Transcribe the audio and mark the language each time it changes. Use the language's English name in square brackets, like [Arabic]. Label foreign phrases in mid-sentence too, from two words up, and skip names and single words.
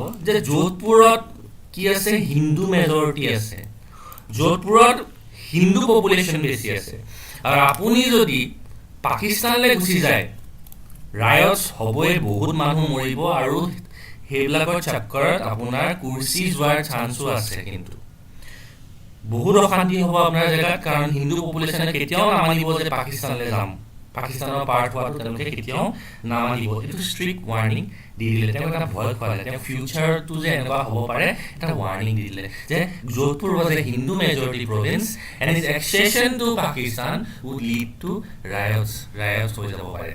[Assamese] যে যোধপুৰত কি আছে [English] Hindu majority [Assamese] আছে যোধপুৰত [English] Hindu population [Assamese] বেছি আছে আৰু আপুনি যদি পাকিস্তানলৈ গুচি যায় ৰায়টছ হ'বই বহুত মানুহ মৰিব আৰু সেইবিলাকৰ চক্কৰত আপোনাৰ কুৰ্চি যোৱাৰ চান্সো আছে কিন্তু বহুত অশান্তি হ'ব আপোনাৰ জেগাত কাৰণ [English] Hindu population [Assamese] কেতিয়াও নামানিব যে পাকিস্তানলৈ যাম পাকিস্তানৰ পাৰ্ট হোৱাটো তেওঁলোকে কেতিয়াও নামানিব এইটো [English] strict warning [Assamese] দি দিলে তেওঁ এটা ভয় খুৱালে তেওঁ ফিউচাৰটো যে এনেকুৱা হ'ব পাৰে এটা ৱাৰ্নিং দি দিলে [English] যে যোধপুৰ was a Hindu majority province and its accession to Pakistan would lead to riots [Assamese] হৈ যাব পাৰে